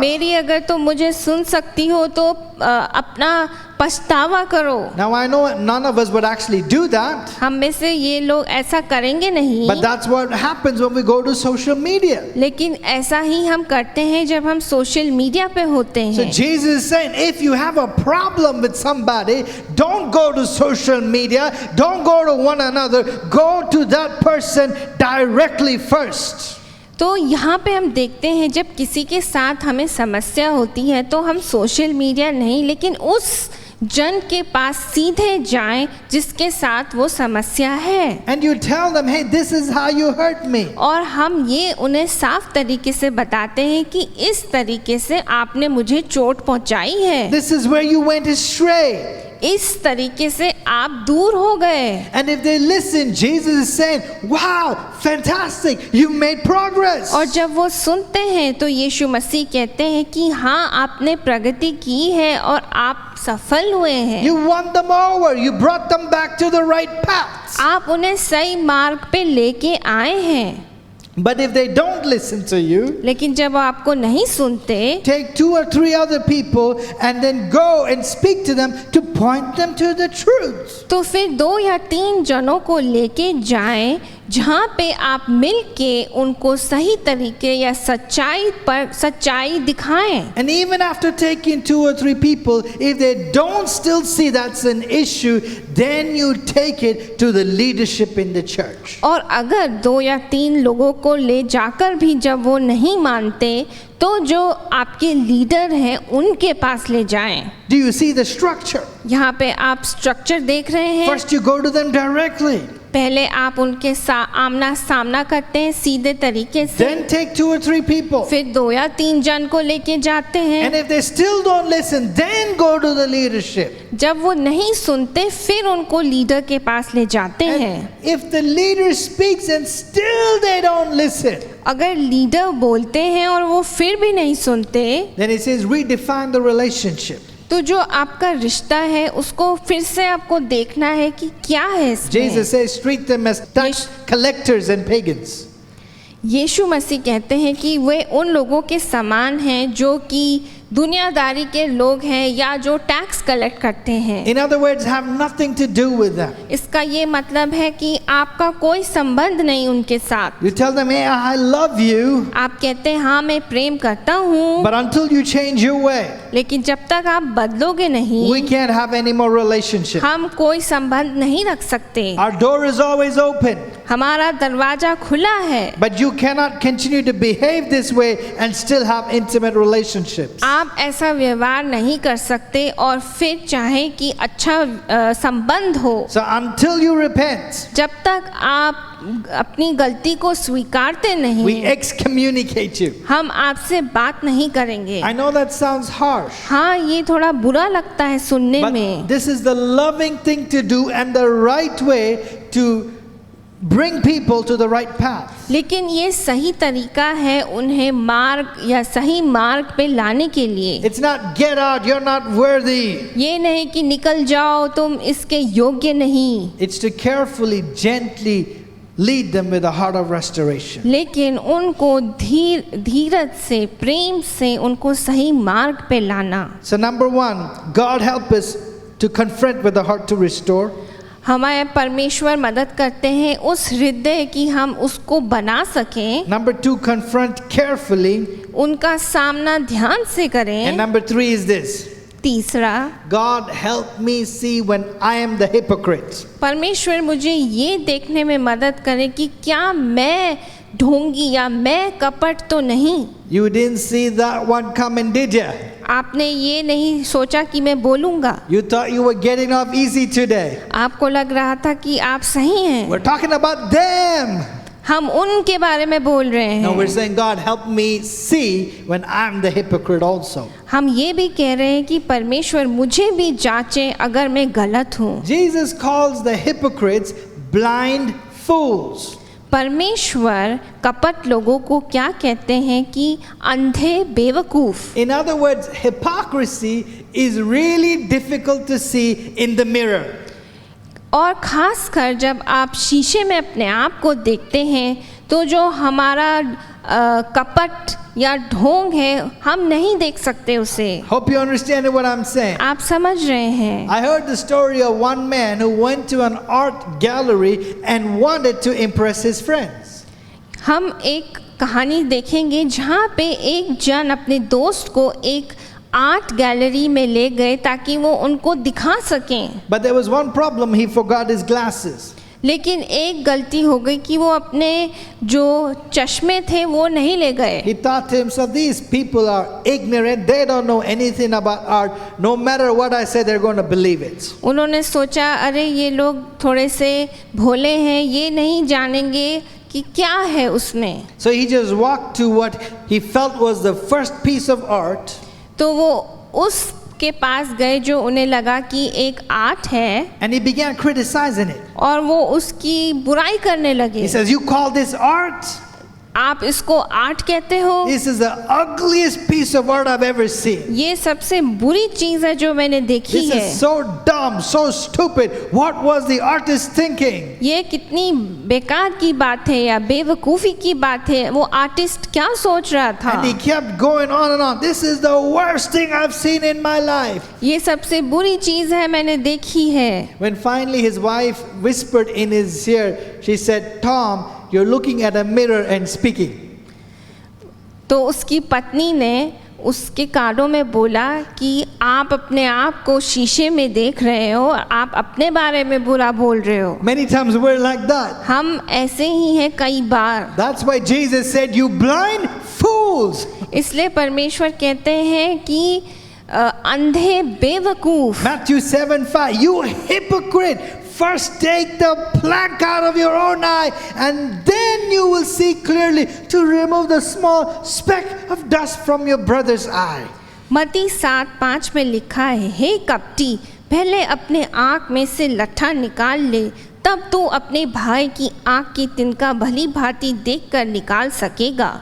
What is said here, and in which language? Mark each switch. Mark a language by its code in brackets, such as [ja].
[hi] मेरी अगर तो मुझे सुन सकती हो तो अपना पछतावा करो। [en] Now I know none of us would actually do that, [hi] हम में से ये लोग ऐसा करेंगे नहीं, [en] but that's what happens when we go to social media. [hi] लेकिन ऐसा ही हम करते हैं जब हम सोशल मीडिया पे होते [en] So [hi] हैं। [en] Jesus is saying, if you have a problem with somebody, don't go to social media, don't go to one another, go to that person directly first. [hi] तो यहाँ पे हम देखते हैं जब किसी के साथ हमें समस्या होती है तो हम सोशल मीडिया नहीं, लेकिन उस जन के पास सीधे जाएं जिसके साथ वो समस्या है, [en] And you tell them, hey, this is how you hurt me. [hi] और हम ये उन्हें साफ तरीके से बताते हैं कि इस तरीके से आपने मुझे चोट पहुंचाई है, [en] This is where you went astray. [hi] इस तरीके से आप दूर हो गए। [en] And if they listen, Jesus is saying, wow, fantastic, you made progress. [hi] और जब वो सुनते हैं तो यीशु मसीह कहते हैं कि हाँ, आपने प्रगति की है और आप सफल हुए हैं। [en] You won them over, you brought them back to the right path. [hi] आप उन्हें सही मार्ग पे लेके आए हैं। [en] But if they don't listen to you, [hi] लेकिन जब वो आपको नहीं सुनते [en] take 2 or 3 other people and then go and speak to them to point them to the truth. [hi] तो फिर 2 या 3 जनों को लेके जाएं जहाँ पे आप मिल के उनको सही तरीके या सच्चाई दिखाएं। [en] And even after taking 2 or 3 people, if they don't still see that's an issue, then you take it to the leadership in the church. [hi] और अगर 2 या 3 लोगों को ले जाकर भी जब वो नहीं मानते तो जो आपके लीडर हैं उनके पास ले जाएं। [en] Do you see the structure? [hi] यहाँ पे आप स्ट्रक्चर देख रहे हैं। [en] First you go to them directly. [hi] पहले आप उनके आमना सामना करते हैं सीधे तरीके से, [en] Then take 2 or 3 people. [hi] फिर 2 या 3 जन को लेके जाते हैं। [en] And if they still don't listen, then go to the leadership. [hi] जब वो नहीं सुनते फिर उनको लीडर के पास ले जाते हैं। [en] And if the leader speaks and still they don't listen, [hi] अगर लीडर बोलते हैं और वो फिर भी नहीं सुनते [en] then it says redefine the relationship. [hi] तो जो आपका रिश्ता है उसको फिर से आपको देखना है कि क्या है इसमें। [en] Jesus says treat them as tax collectors and pagans. [hi] यीशु मसीह कहते हैं कि वे उन लोगों के समान हैं जो कि दुनियादारी के लोग हैं या जो टैक्स कलेक्ट करते हैं। [en] In other words, have nothing to do with them. [hi] इसका ये मतलब है कि आपका कोई संबंध नहीं उनके साथ। [en] You tell them, hey, I love you, [hi] आप कहते हैं हाँ मैं प्रेम करता हूँ, [en] but until you change your way, [hi] लेकिन जब तक आप बदलोगे [en] we [hi] नहीं [en] can't have any more relationship. [hi] हम कोई संबंध नहीं रख सकते। [en] Our door is always open, [hi] हमारा दरवाजा खुला है, [en] but you cannot continue to behave this way and still have intimate relationships. [hi] आप ऐसा व्यवहार नहीं कर सकते और फिर चाहे कि अच्छा संबंध हो। [en] So until you repent, [hi] जब तक आप अपनी गलती को स्वीकारते [en] we [hi] नहीं [en] excommunicate you. [hi] हम आपसे बात नहीं करेंगे। [en] I know that sounds harsh, [hi] हाँ, ये थोड़ा बुरा लगता है सुनने [en] but [hi] में, [en] this is the loving thing to do and the right way to bring people to the right path. [hi] लेकिन ये सही तरीका है उन्हें मार्ग या सही मार्ग पे लाने के लिए। [en] It's not get out, you're not worthy. [hi] ये नहीं कि निकल जाओ तुम इसके योग्य नहीं, [en] It's to carefully, gently lead them with a heart of restoration. [hi] लेकिन उनको धीरज से प्रेम से उनको सही मार्ग पे लाना। [en] So number 1, God help us to confront with a heart to restore. [hi] हमारे परमेश्वर मदद करते हैं उस हृदय की हम उसको बना सकें। [en] Number 2, confront carefully. [hi] उनका सामना ध्यान से [en] And [hi] करें। [en] number 3 is this. [hi] तीसरा, [en] God help me see when I am the hypocrite. [hi] परमेश्वर मुझे ये देखने में मदद करें कि क्या मैं ढोंगी या मैं कपट तो नहीं। [en] You didn't see that one coming, did you? [hi] आपने ये नहीं सोचा कि मैं बोलूँगा। [en] You thought you were getting off easy today. [hi] आपको लग रहा था कि आप सही हैं। [en] We're talking about them. [hi] हम उनके बारे में बोल रहे [en] No, we're [hi] हैं। [en] saying, God help me see when I'm the hypocrite also. [hi] हम ये भी कह रहे हैं कि परमेश्वर मुझे भी जांचें अगर मैं गलत हूँ। [en] Jesus calls the hypocrites blind fools. [hi] परमेश्वर कपट लोगों को क्या कहते हैं कि अंधे बेवकूफ। [en] In other words, hypocrisy is really difficult to see in the mirror. [hi] और ख़ास कर जब आप शीशे में अपने आप को देखते हैं तो जो हमारा कपट या ढोंग है, हम नहीं देख सकते उसे। [en] Hope you understand what I'm saying. [hi] आप समझ रहे हैं। [en] I heard the story of one man who went to an art gallery and wanted to impress his friends. [hi] हम एक कहानी देखेंगे जहाँ पे एक जन अपने दोस्त को एक आर्ट गैलरी में ले गए ताकि वो उनको दिखा सकें। [en] But there was one problem, he forgot his glasses. [hi] लेकिन एक गलती हो गई कि वो अपने जो चश्मे थे वो नहीं ले गए। [en] He thought to himself, these people are ignorant, they don't know anything about art. No matter what I say, they're going to believe it. [hi] उन्होंने सोचा अरे ये लोग थोड़े से भोले हैं, ये नहीं जानेंगे कि क्या है उसमें। [en] So he just walked to what he felt was the first piece of art. [hi] तो वो उसके पास गए जो उन्हें लगा कि एक आर्ट है, [en] And he began criticizing it. [hi] और वो उसकी बुराई करने लगे। [en] He says, you call this art? [hi] आप इसको आर्ट कहते हो? [en] This is the ugliest piece of art I've ever seen. [hi] ये सबसे बुरी चीज है जो मैंने देखी [en] This [hi] है। [en] is so dumb, so stupid. What was the artist thinking? [hi] ये कितनी बेकार की बात है या बेवकूफ़ी की बात है, वो आर्टिस्ट क्या सोच रहा था। [en] And he kept going on and on. This is the worst thing I've seen in my life. [hi] ये सबसे बुरी चीज़ है मैंने देखी है। [en] When finally his wife whispered in his ear, she said, Tom, you're looking at a mirror and speaking. [hi] तो उसकी पत्नी ने उसके कानों में बोला कि आप अपने आप को शीशे में देख रहे हो और आप अपने बारे में बुरा बोल रहे हो। [en] Many times we're like that. [hi] हम ऐसे ही हैं कई बार। [en] That's why Jesus said, you blind fools. [hi] इसलिए परमेश्वर कहते हैं कि अंधे बेवकूफ। [en] Matthew 7:5, you hypocrite, first take the plank out of your own eye and then you will see clearly to remove the small speck of dust from your brother's eye. [hi] मत्ती 7:5 में लिखा है, हे कपटी, पहले अपने आँख में से लट्ठा निकाल ले, तब तू अपने भाई की आँख की तिनका भली भांति देखकर निकाल सकेगा।